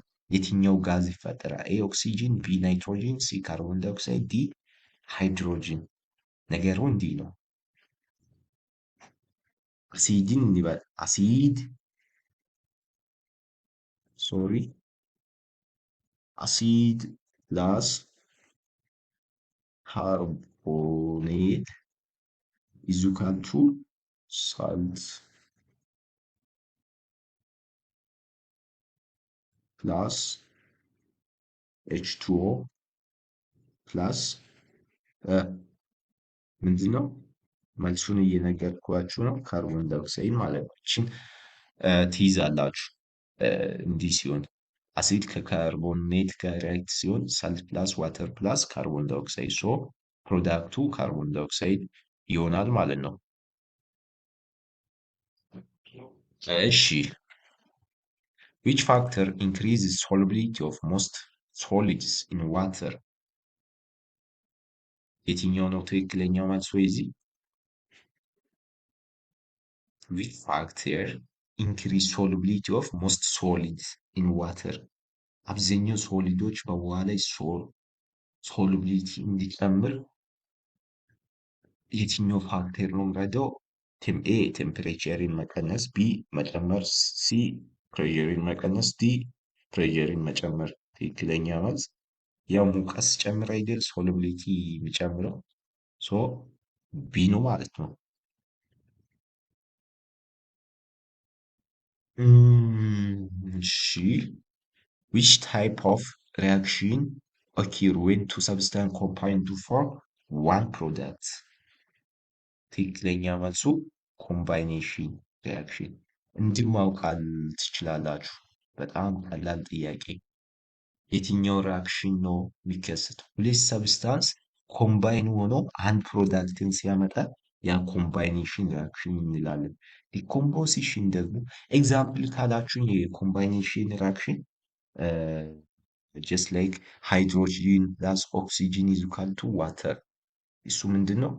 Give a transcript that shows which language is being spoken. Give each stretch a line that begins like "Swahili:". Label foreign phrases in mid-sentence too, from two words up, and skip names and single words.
Amharic: የትኛው ጋዝ ይፈጠራል? ኤ ኦክሲጅን፣ ቢ ናይትሮጂን፣ ሲ
English: carbon dioxide፣
Amharic: ዲ ሃይድሮጅን። ነገሩ እንዲህ ነው። አሲድን እንበል አሲድ አሲድ
English: plus carbonate is equal to salt plus H2O plus
Amharic: ምንድን ነው? መልሱን እየነገርኳችሁ ነው።
English: carbon dioxide
Amharic: ማለት ነው። እችን ትይዛላችሁ። እንዲህ ሲሆን አሲድ ከካርቦኔት ጋር ሪያክት ሲሆን
English: salt plus water plus carbon dioxide so
Amharic: ፕሮዳክቱ
English: carbon dioxide
Amharic: ይሆናል ማለት ነው። እሺ
English: which factor increases solubility of most solids in water?
Amharic: የትኛው ነው ትክክለኛው መልሶ የዚህ?
English: which factor increase solubility of most solids in water?
Amharic: አብዛኛው ሶሊዶች በውሃ ላይ ሶሉቢሊቲ እንዲጨምር የትኛው ፋክተር ነው የሚረዳው? ኤ ቴምፕሬቸርን መቀነስ፣ ቢ መጨመር፣ ሲ ፕሬሸርን መቀነስ፣ ዲ ፕሬሸርን መጨመር። ትክክለኛ መልስ ያው ሙቀት ሲጨምር አይደል ሶሉቢሊቲ የሚጨምረው። ሶ ቢ ነው ማለት ነው። እሺ
English: which type of reaction occur when two substances combine to form one product?
Amharic: ትክክለኛ መልሱ
English: combination reaction።
Amharic: እንዲሁ ማውቃል ትችላላችሁ። በጣም ቀላል ጥያቄ። የትኛው ሪያክሽን ነው የሚከሰተው? ሁለት ሰብስታንስ ኮምባይን ሆኖ አንድ ፕሮዳክትን ሲያመጣ ያ
English: combination reaction
Amharic: እንላለን። ዲኮምፖዚሽን ደግሞ ኤግዛምፕል ካላችሁኝ የኮምባይኔሽን ሪአክሽን
English: just like hydrogen plus oxygen is equal to water።
Amharic: እሱ ምንድን ነው?